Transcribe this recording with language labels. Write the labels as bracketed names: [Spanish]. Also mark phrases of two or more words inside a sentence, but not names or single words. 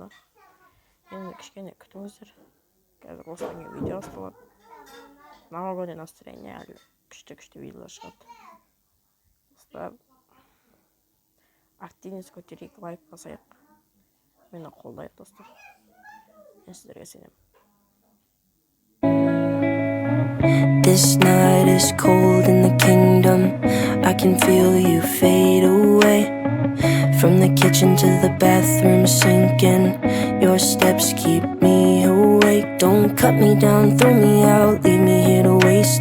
[Kazakh] Енді кішкене күтіңіздер. Қазір осыдан кейін видео басталады. [Russian] Новогоднее настроение, [Kazakh] әлі күшті видеолар шығады. Достар, активность көтерейік, лайк басайық. Мені қолдайық достар. Мен сіздерге сенемін. [English] This night is cold in the kingdom. I can feel you fade away. From the kitchen to the bathroom sinking. Your steps keep me awake. Don't cut me down, throw me out, leave me here to waste.